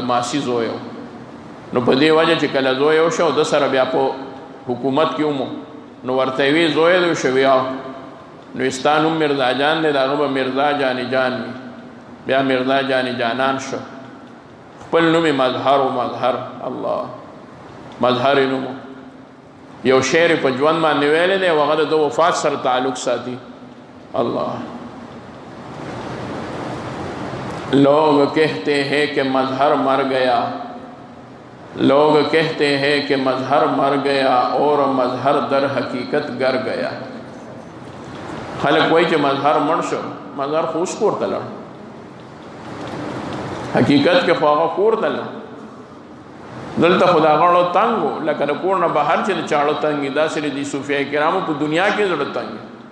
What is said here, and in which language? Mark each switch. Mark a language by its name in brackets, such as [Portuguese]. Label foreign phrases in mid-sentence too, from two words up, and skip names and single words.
[Pashto] ماسی زوی و نو په دې وجه چې کله زوی وشو د سره بیا په حکومت کې ومو نو ورته وی زوی دی شویا نو ستا نوم مرزا جان دی د هغه به مرزا جانی جان وي بیا مرزا جانی جانان شو خپل نوم یې مظهر و مظهر الله مظهر یې نوم یو شعر په ژوند باندې ویلی دی او هغه د وفات سره تعلق ساتي. [Urdu] الله لوگ کہتے ہیں کہ مظہر مر گیا لوگ کہتے ہیں کہ مظہر مر گیا اور مظہر در حقیقت گر گیا. [Pashto] خلق وایي چې مظهر مړ شو مظهر خو اوس کور ته لاړ حقیقت کې خو هغه کور ته لاړ دلته خو د غاړو تنګ و لکه د کور نه بهر چې د چاړو تنګ وي داسې د صوفیه کرامو په دنیا کې زړه تنګ وي.